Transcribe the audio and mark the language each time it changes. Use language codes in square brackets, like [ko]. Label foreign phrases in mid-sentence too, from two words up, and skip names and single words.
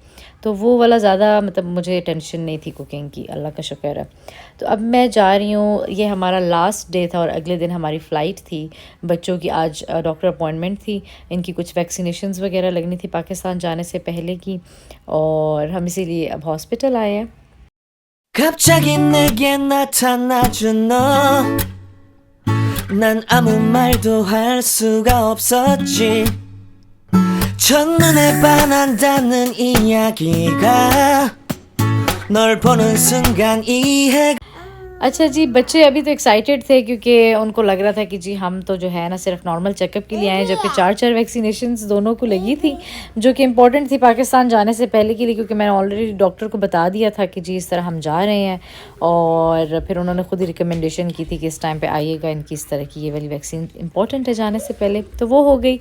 [hi] तो वो वाला ज़्यादा मतलब मुझे टेंशन नहीं थी कुकिंग की, अल्लाह का शुक्र है। तो अब मैं जा रही हूँ। ये हमारा [en] last day [hi] था और अगले दिन हमारी फ़्लाइट थी। बच्चों की आज [en] doctor appointment [hi] थी, इनकी कुछ वैक्सीनेशंस वगैरह लगनी थी पाकिस्तान जाने से पहले की, और हम इसीलिए अब हॉस्पिटल आए हैं। [ko] 갑자기 내게 나타나준 너, 난 아무 말도 할 수가 없었지. 첫눈에 반한다는 이야기가 널 보는 순간 이해। [hi] अच्छा जी, बच्चे अभी तो एक्साइटेड थे क्योंकि उनको लग रहा था कि जी हम तो जो है ना सिर्फ [en] normal checkup [hi] के लिए आए हैं, जबकि 4 वैक्सीनेशंस दोनों को लगी थी जो कि इम्पॉर्टेंट थी पाकिस्तान जाने से पहले के लिए, क्योंकि मैंने ऑलरेडी डॉक्टर को बता दिया था कि जी इस तरह हम जा रहे हैं। और फिर उन्होंने खुद ही रिकमेंडेशन की थी कि इस टाइम पर आइएगा, इनकी इस तरह की ये वाली वैक्सीन इंपॉर्टेंट है जाने से पहले, तो वो हो गई।